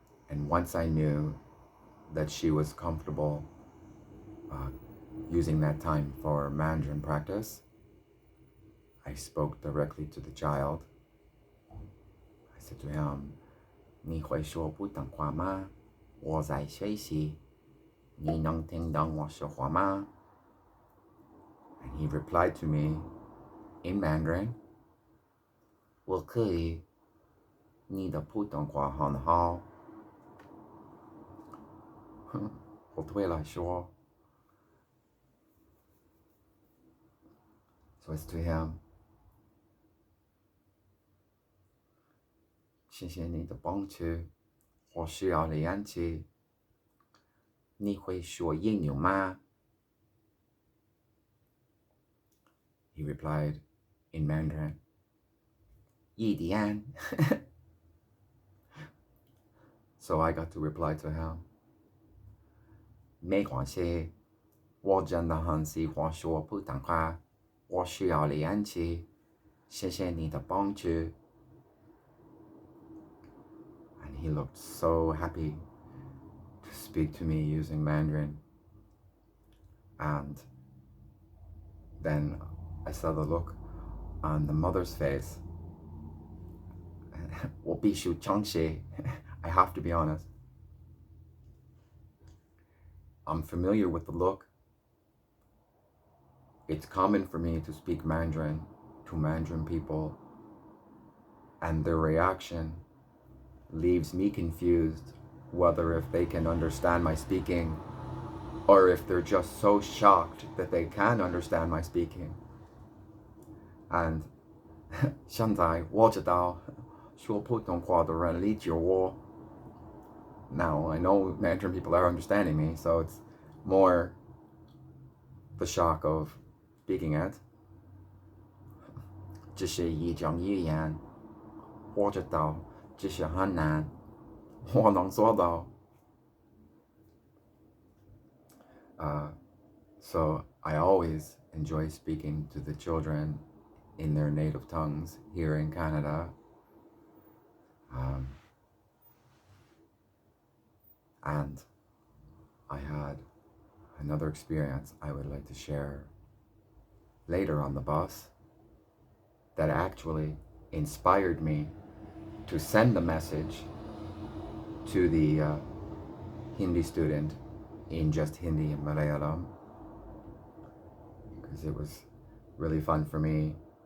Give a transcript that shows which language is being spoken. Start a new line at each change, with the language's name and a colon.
English: And once I knew that she was comfortable using that time for Mandarin practice, I spoke directly to the child. I said to him,
Chinese: 你会说普通话吗？我在学习，你能听懂我说话吗？
English: And he replied to me in Mandarin,
Chinese: 我可以，你的普通话很好。我对来说
English: So it's to him,
Chinese: 谢谢你的帮助，我需要练习。你会说英语吗？
English: He replied in Mandarin,
Chinese: 一点。
English: So I got to reply to him,
Chinese: 没关系，我真的很喜欢说普通话，我需要练习，谢谢你的帮助。
English: And he looked so happy to speak to me using Mandarin. And then I saw the look on the mother's face.
Chinese: 我必须诚实
English: I have to be honest. I'm familiar with the look. It's common for me to speak Mandarin to Mandarin people, and their reaction leaves me confused whether if they can understand my speaking or if they're just so shocked that they can understand my speaking.
Chinese: And 现在我知道说普通话的人理解我。
English: Now I know Mandarin people are understanding me, so it's more the shock of speaking it.
Chinese: 这是一种语言，我知道这是很难，我能做到。
English: So I always enjoy speaking to the children in their native tongues here in Canada. And I had another experience I would like to share later on the bus that actually inspired me to send a message to the Hindi student in just Hindi and Malayalam, because it was really fun for me.